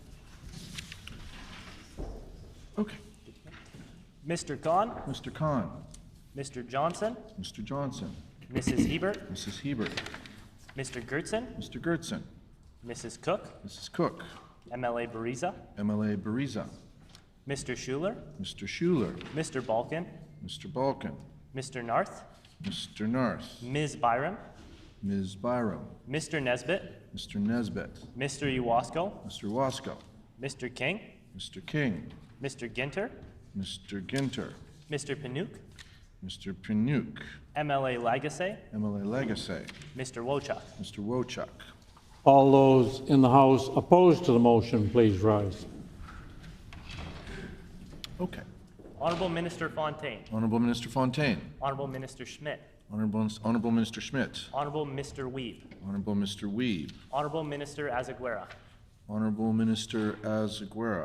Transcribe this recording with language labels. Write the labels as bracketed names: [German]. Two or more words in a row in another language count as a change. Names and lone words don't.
[English] Okay. Mr. Khan, Mr. Khan. Mr. Johnson, Mr. Johnson. Mrs. Hebert, Mrs. Hebert. Mr. Gertson, Mr. Gertson. Mrs. Cook, Mrs. Cook. MLA Bariza, MLA Bariza. Mr. Schuler, Mr. Schuler. Mr. Balkin, Mr. Balkin. Mr. Narth, Mr. Narth. Ms. Byram, Ms. Byram. Mr. Nesbitt, Mr. Nesbitt. Mr. Iwasko, Mr. Wasko. Mr. King, Mr. King. Mr. Ginter, Mr. Ginter. Mr. Panook, Mr. Panook. MLA Lagasse, MLA Legacy. Mr. Wochuk. Mr. Wochuk. All those in the House opposed to the motion, please rise. Okay. Honourable Minister Fontaine, Honourable Minister Fontaine. Honourable Minister Schmidt, Honourable Minister Schmidt. Honourable Mr. Weeb, Honourable Mr. Weeb. Honourable Minister Azaguera, Honourable Minister Azaguera.